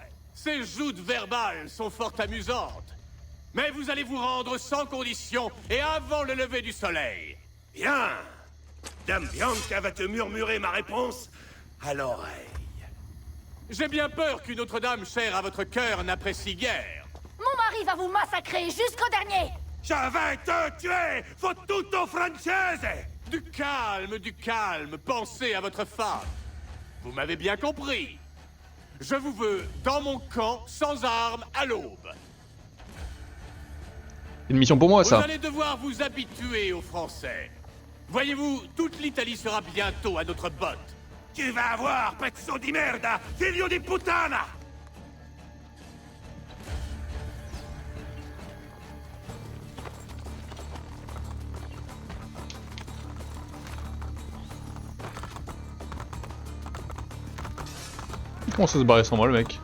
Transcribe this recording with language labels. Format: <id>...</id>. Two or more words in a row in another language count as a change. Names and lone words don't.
<fr>Ces joutes verbales sont fort amusantes. Mais vous allez vous rendre sans condition et avant le lever du soleil. Bien! Dame Bianca va te murmurer ma réponse à l'oreille. J'ai bien peur qu'une autre dame chère à votre cœur n'apprécie guère. Mon mari va vous massacrer jusqu'au dernier. Je vais te tuer!</fr> <it>Fottuto francese!</it> <fr>Du calme, pensez à votre femme. Vous m'avez bien compris. Je vous veux dans mon camp, sans armes, à l'aube. Une mission pour moi, Vous ça. allez devoir vous habituer aux Français. Voyez-vous, toute l'Italie sera bientôt à notre botte. Tu vas avoir,</fr> <it>pezzo di merda! Figlio di puttana!</it> <fr>Comment ça se barrer sans moi, le mec?</fr>